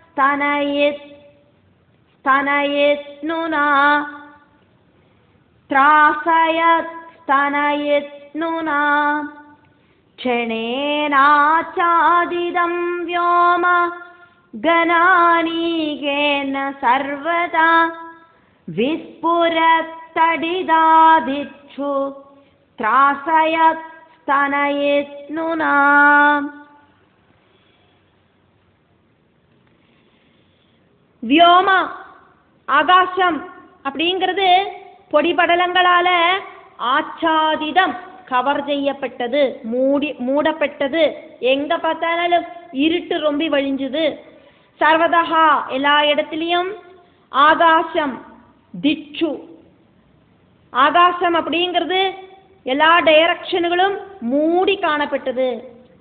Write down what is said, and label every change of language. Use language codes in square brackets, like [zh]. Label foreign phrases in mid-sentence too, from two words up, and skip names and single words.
[sa] स्तनयित् नुना त्रासयत् स्तनयित् नुना क्षणेनाच्छादितं व्योम गणानीगेन सर्वदा विस्फुरत्तडिदादिक्षु त्रासयत् स्तनयित् नुना. [ta] व्योम ஆகாசம் அப்படிங்கிறது பொடிபடலங்களால ஆச்சாதிதம் கவர் செய்யப்பட்டது, மூடப்பட்டது. எங்க பார்த்தாலும் இருட்டு ரொம்ப வழிஞ்சுது. சர்வதா எல்லா இடத்துலையும் ஆகாசம் திச்சு, ஆகாசம் அப்படிங்கிறது எல்லா டைரக்ஷன்களும் மூடி காணப்பட்டது.